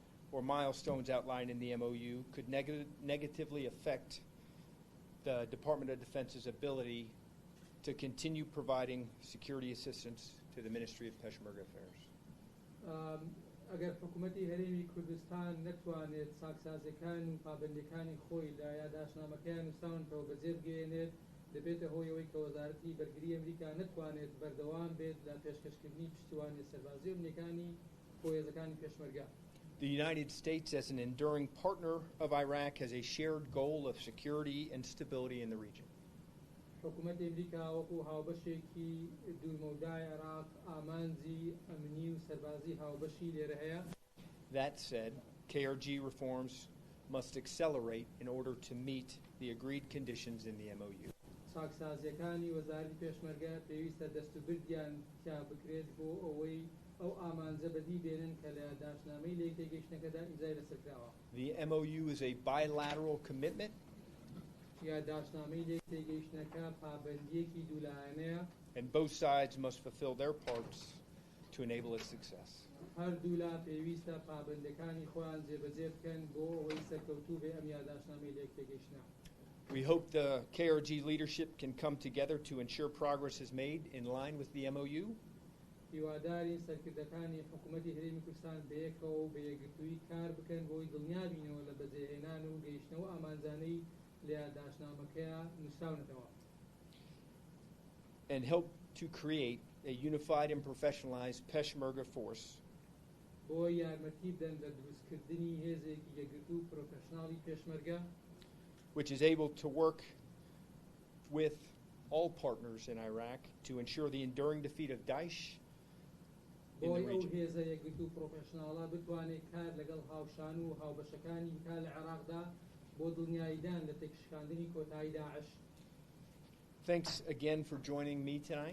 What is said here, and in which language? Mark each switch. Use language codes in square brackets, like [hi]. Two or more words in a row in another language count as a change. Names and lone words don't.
[en] or milestones outlined in the MOU could negatively affect the Department of Defense's ability to continue providing security assistance to the Ministry of Peshmerga Affairs. [ckb] ئەگەر حکوومەتی هەرێمی کوردستان نەتوانێت چاکسازەکان و پابەندەکانی خۆی لە یاداشنامەکەیان نووساونەوە بەجێ بگەێنێت دەبێتە هۆی ئەوەی کە وەزارەتی بەرگری ئەمریکا نەتوانێت بەردەوام بێت لە پێشکەشکردنی پشتیوانی سەربازی و بنیەکانی هۆیەزەکانی پێشمەرگە. [en] The United States, as an enduring partner of Iraq, has a shared goal of security and stability in the region. [ckb] حکوومەتی ئەمریکا وەکو هاوبەشێکی دوورمەودای عێراق ئامانجی ئەمنی و سەربازی هاوبەشی لێرە هەیە. [en] That said, KRG reforms must accelerate in order to meet the agreed conditions in the MOU. [ckb] چاکسازیەکانی وەزارەتی پێشمەرگە پێویستە دەستوبردیان تیا بکرێت بۆ ئەوەی ئەو ئامانجە بەدی بێنن کە لە داشنامەی لە تێگەیشتنەکەدا ئیمزای لەسەرکراوە. [en] The MOU is a bilateral commitment and both sides must fulfill their parts to enable its success. We hope the KRG leadership can come together to ensure progress is made in line with the MOU. [ckb] هیواداری سەرکردەکانی حکوومەتی هەرێمی کوردستان بەیەکەوە و بەیەکگرتووی کار بکەن بۆی دڵنیابینەوە لە بەجێهێنان و گەیشتنەوە ئامانجانەی لە یاداشنامەکەیە نووساونەتەوە. [en] And help to create a unified and professionalized Peshmerga force. [ckb] بۆ یارمەتی بدەن لە دروستکردنی هێزێکی یەکگرتوو پرۆفێشناڵی پێشمەرگە. [en] Which is able to work with all partners in Iraq to ensure the enduring defeat of Daesh in the region. Thanks again for joining me tonight.